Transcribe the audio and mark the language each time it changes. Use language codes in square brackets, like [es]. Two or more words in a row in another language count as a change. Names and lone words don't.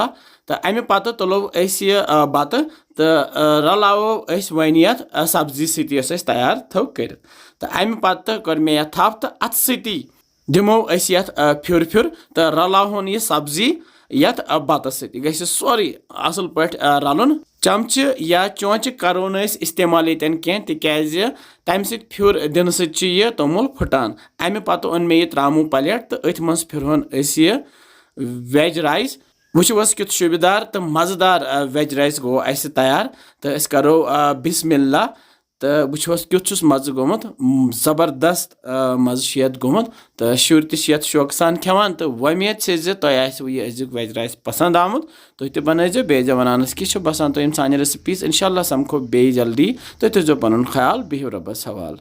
[ks] तो अमे पत तुलो यह बत तो रलावो वन यथ सब्जी सती तैयार थो कर तो अमे पत कर मे थप तो अत सती दिमो यथ फिर तो रलावन यह सब्जी यथ बतस सह सोरी असल पे रलन चमच या चौंच करो इस्तेमाल यन कह तिकाज तम फिर दिन सह तोमुल फुटान अमे पत ओन मे यह त्रामो प्लेट तो अथ मज फिरहोन यह [en] veg rice [ks] वुच कित शुबेदार तो मजेदार [en] veg rice [ks] गो तैयार तो करो बिस्मिल्लाह तो वुच क्युत मज़ गोमुत जबरदस्त मज़ गोमुत तो शुर त शौक सान खेवान तो वमेद से तुम यह अजुक वेज राइस पसंद आमुत तुम बनजो बेज वनानस कि बसान तुम सान रेसिपीज इंशाल्लाह समखो बे जल्दी तुम थो पन ख्याल बिहु रब्बस हवाल।